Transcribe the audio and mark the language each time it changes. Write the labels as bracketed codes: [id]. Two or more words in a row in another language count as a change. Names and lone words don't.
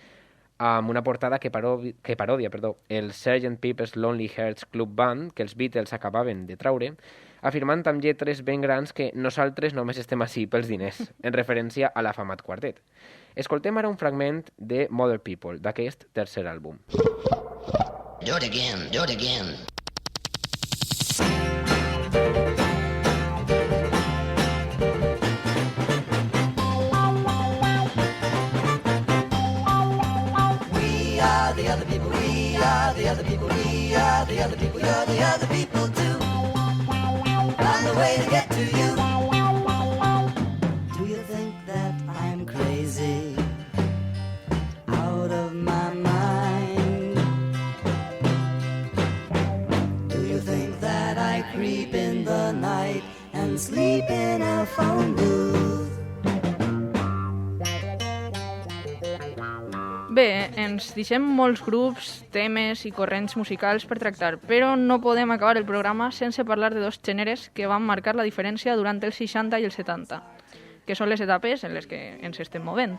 [ca] Amb una portada que parodia el Sgt. Pepper's Lonely Hearts Club Band que els Beatles acabaven de traure, afirmant amb lletres ben grans que nosaltres només estem ací pels diners, en referència a l'afamat quartet. Escoltem ara un fragment de Mother People, d'aquest tercer àlbum. [en] Do it again, do it again. We are the other people, we are the other people, we are the other people, you're the other people too. Find a way to get to you. Do you think that I'm crazy? Out of my mind? Do you think that I creep in the night and sleep in a phone booth? [ca] Bé, ens deixem molts grups, temes i corrents musicals per tractar, però no podem acabar el programa sense parlar de 2 gèneres que van marcar la diferència durant els 60 i els 70, que són les etapes en les que ens estem movent.